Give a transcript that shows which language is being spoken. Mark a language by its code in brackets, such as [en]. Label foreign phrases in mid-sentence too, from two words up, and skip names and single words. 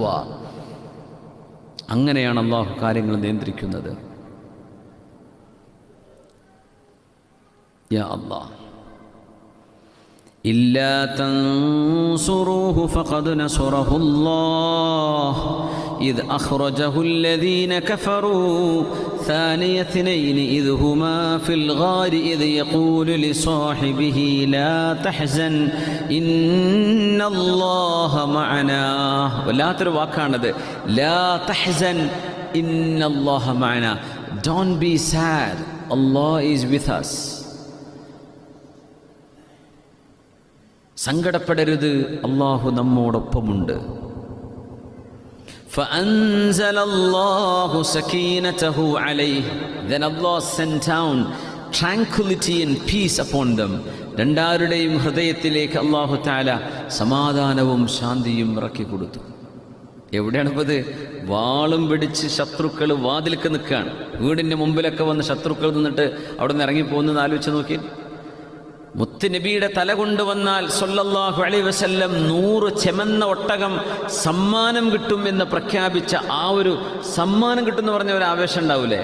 [ml] അങ്ങനെയാണ് അള്ളാഹു കാര്യങ്ങൾ നിയന്ത്രിക്കുന്നത്. [ar] يا الله، إلا تنصروه فقد نصره الله إذ أخرجه الذين كفروا ثاني اثنين إذ هما في الغار إذ يقول لصاحبه لا تحزن إن الله معنا. [ml] വല്ലാത്തൊരു വാക്കാണത്. [ar] لا تحزن إن الله معنا. [en] Don't be sad. Allah is with us. [ml] സങ്കടപ്പെടരുത്, അള്ളാഹു നമ്മോടൊപ്പമുണ്ട്. [ar] فأنزل الله سكينته عليه. [en] Then Allah sent down tranquility and peace upon them. [ml] രണ്ടാരുടെയും ഹൃദയത്തിലേക്ക് [ar] الله تعالى [ml] സമാധാനവും ശാന്തിയും ഇറക്കി കൊടുത്തു. എവിടെയാണിപ്പോൾ ഇത്? വാളും പിടിച്ച് ശത്രുക്കൾ വാതിൽക്ക് നിൽക്കുകയാണ്. വീടിൻ്റെ മുമ്പിലൊക്കെ വന്ന് ശത്രുക്കൾ നിന്നിട്ട് അവിടെ നിന്ന് ഇറങ്ങിപ്പോകുന്നത് ആലോചിച്ച് നോക്കി. മുത്തുനബിയുടെ തല കൊണ്ടുവന്നാൽ [ar] صلى الله عليه وسلم [ml] 100 ചെമന്ന ഒട്ടകം സമ്മാനം കിട്ടും എന്ന് പ്രഖ്യാപിച്ച ആ ഒരു സമ്മാനം കിട്ടുമെന്ന് പറഞ്ഞ ഒരു ആവേശം ഉണ്ടാവൂലേ?